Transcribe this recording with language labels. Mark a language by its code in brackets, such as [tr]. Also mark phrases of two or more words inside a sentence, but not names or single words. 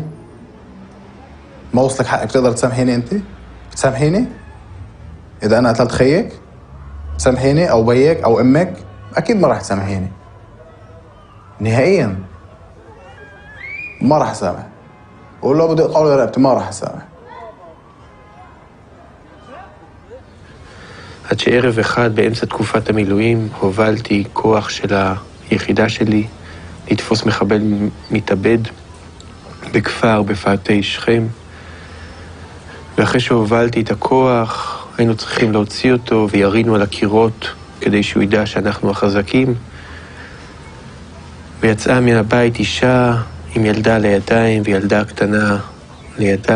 [ar] ما وصلك حقك بتقدر تسامحيني أنت؟ بتسامحيني؟ إذا أنا قتلت خيك؟ تسامحيني أو بيك أو أمك؟ أكيد ما راح تسامحيني نهائياً. ما راح أسامح، ولو بدي أقول رقبتي ما راح أسامح. [he] עד שערב אחד באמצע תקופת המילואים הובלתי כוח של היחידה שלי לתפוס מחבל מתאבד בכפר בפאתי שכם, ואחרי שהובלתי את הכוח היינו צריכים להוציא אותו וירינו על הקירות כדי שהוא ידע שאנחנו החזקים, ויצאה מן הבית אישה עם ילדה לידיים וילדה קטנה לידה.